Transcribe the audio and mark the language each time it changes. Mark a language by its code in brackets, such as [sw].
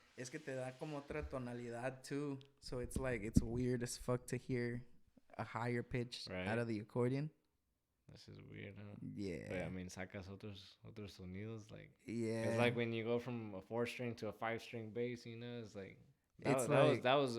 [es] Es que te da como otra tonalidad too. [en] So it's like, it's weird as fuck to hear a higher pitch out of the accordion. That's just weird, huh? Yeah. But, I mean, [es] sacas otros sonidos. [en] Like, yeah. It's like when you go from a 4-string to a 5-string bass, it's like. That was.